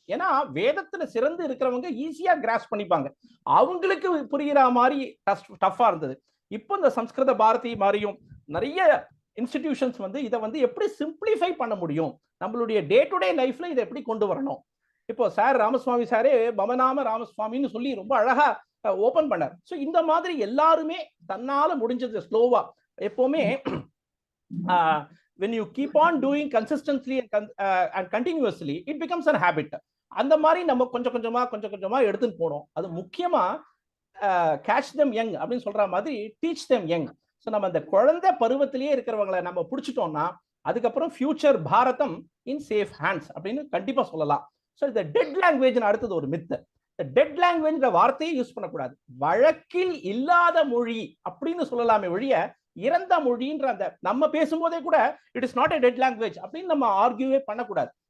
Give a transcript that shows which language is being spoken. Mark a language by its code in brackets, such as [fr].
[ta] ஏன்னா வேதத்துல சிறந்து இருக்கிறவங்க ஈஸியா கிராஸ் பண்ணிப்பாங்க, அவங்களுக்கு புரிகிற மாதிரி டஃப்பா இருந்தது. இப்போ இந்த சம்ஸ்கிருத பாரதி மாதிரியும் நிறைய இன்ஸ்டிடியூஷன்ஸ் வந்து இதை வந்து எப்படி சிம்பிளிஃபை பண்ண முடியும், நம்மளுடைய டே டு டே லைஃப்ல இதை எப்படி கொண்டு வரணும். இப்போ சார் ராமசுவாமி சாரே மமநாம ராமசுவாமின்னு சொல்லி ரொம்ப அழகா ஓபன் பண்ணார். ஸோ இந்த மாதிரி எல்லாருமே தன்னால முடிஞ்சது ஸ்லோவா எப்பவுமே [en] when you keep on doing consistently and continuously it becomes a habit. [ta] அந்த மாதிரி நம்ம கொஞ்சம் கொஞ்சமா எடுத்துட்டு போனோம். அது முக்கியமா [en] catch them young [ta] அப்படின்னு சொல்ற மாதிரி [en] teach them young. [ta] ஸோ நம்ம அந்த குழந்தை பருவத்திலேயே இருக்கிறவங்களை நம்ம பிடிச்சிட்டோம்னா அதுக்கப்புறம் [en] future Bharatam in safe hands [ta] அப்படின்னு கண்டிப்பா சொல்லலாம். ஸோ இந்த டெட் லாங்குவேஜ் அடுத்தது ஒரு மித்து. டெட் லாங்குவேஜ் வார்த்தையை யூஸ் பண்ணக்கூடாது, வழக்கில் இல்லாத மொழி அப்படின்னு சொல்லலாமே ஒழிய இறந்த மொழின்ற அந்த நம்ம பேசும்போதே கூட [en] it is not a dead language [ta] அப்படின்னு நம்ம ஆர்கியூவே பண்ணக்கூடாது.